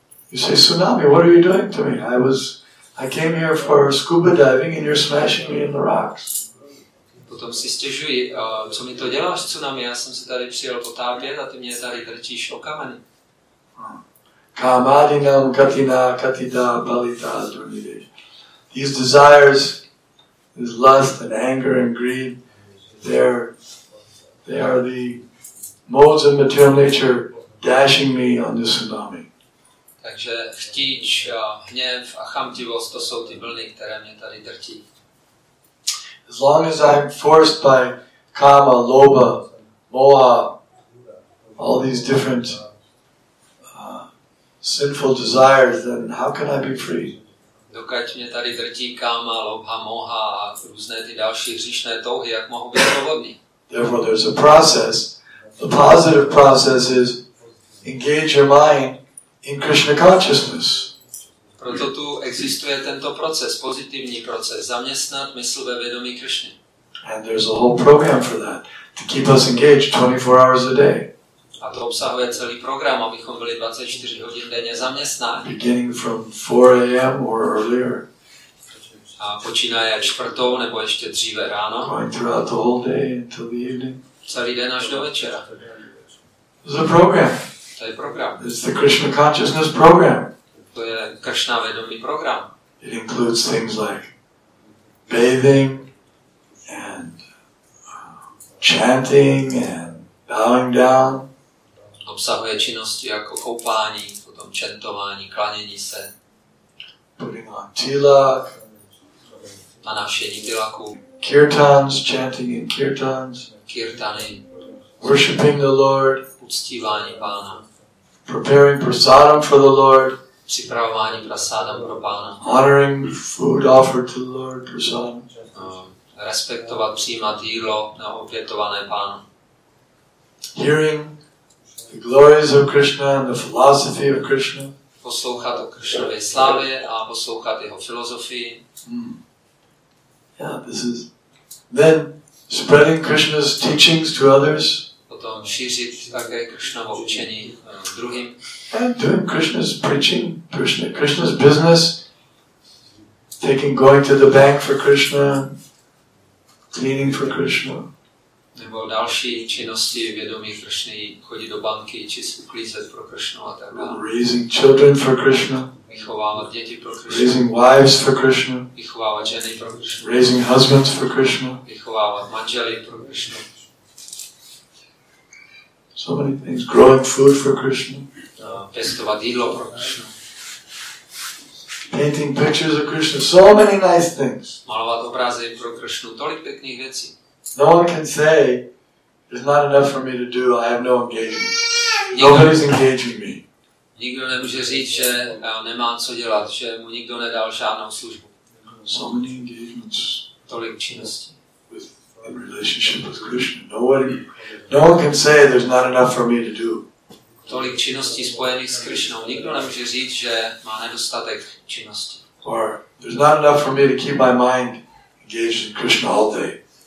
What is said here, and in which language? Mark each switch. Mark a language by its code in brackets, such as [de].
[en] You say, tsunami, what are you doing to me? I came here for scuba diving and you're smashing me in the rocks. [cs] Potom si stěžuji, co mi to děláš, tsunami, já jsem se tady přijel potápět a ty mě tady drtíš o kameny. Kamadinam katina katita balita durnide. [en] These desires, this lust and anger and greed, they are the modes of material nature dashing me on the tsunami. [cs] Takže chtíč, hněv a chamtivost, to jsou ty vlny, které mě tady drtí. [en] As long as I'm forced by kama, lobha, moha, all these different sinful desires, then how can I be free? [cs] Dokud mě tady drtí káma, lobha, moha a různé ty další hříšné touhy, jak mohu být svobodný? [en] Therefore there's a process. The positive process is engage your mind in Krishna consciousness. [cs] Proto tu existuje tento proces, pozitivní proces, zaměstnat mysl ve vědomí Krishny. [en] And there's a whole program for that, to keep us engaged 24 hours a day. [cs] A to obsahuje celý program, abychom byli 24 hodin denně zaměstnáni. [en] Beginning from 4 a.m. or earlier. [cs] A počínaje 4 nebo ještě dříve ráno. [en] Going throughout the whole day until the evening. [cs] Celý den až do večera. [en] It's a program. [cs] To je program. [en] It's the Krishna consciousness program. [cs] To je Krishna vědomý program. [en] It includes things like bathing and chanting and bowing down. [cs] Obsahuje činnosti jako koupání, potom čentování, klanění se. [en] Putting on tilak. [cs] Nanášení tilaku. [en] Kirtans, chanting in kirtans. [cs] Kirtany. [en] Worshipping the Lord. [cs] Uctívání Pána. [en] Preparing prasadam for the Lord. [cs] Připravování prasádam pro Pána. [en] Honoring food offered to the Lord, prasadam. [cs] Respektovat, přijímat jídlo na obětované Pánu. [en] Hearing the glories of Krishna and the philosophy of Krishna. [cs] Poslouchat o Krishnově slávě a poslouchat jeho filozofii. [en] Yeah, this is then spreading Krishna's teachings to others. [cs] Potom šířit také Krishnovo učení druhým. [en] And doing Krishna's preaching, Krishna's business, going to the bank for Krishna, cleaning for Krishna. [cs] Nebo další činnosti vědomí Krishny, chodit do banky, či uklízet pro Krishnu a tak dále. [en] Raising children for Krishna. [cs] Vychovávat děti pro Krishnu. [en] Raising wives for Krishna. [cs] Vychovávat ženy pro Krishnu. [en] Raising husbands for Krishna. [cs] Vychovávat manžely pro Krishnu. [en] So many things. Growing food for Krishna. [cs] Pěstovat jídlo pro Krishnu. [en] Painting pictures of Krishna. So many nice things. [cs] Malovat obrazy pro Krishnu. Tolik pěkných věcí. [en] No one can say, there's not enough for me to do, I have no engagement. Nobody's engaging me. [cs] Nikdo nemůže říct, že nemá co dělat, že mu nikdo nedal žádnou službu. [en] So many engagements. [cs] Tolik činností. [en] In relationship with Krishna. No one can say there's not enough for me to do. [cs] Tolik činností spojených s Krishnou. Nikdo nemůže říct, že má nedostatek činností. [en] Or there's not enough for me to keep my mind engaged in Krishna all day.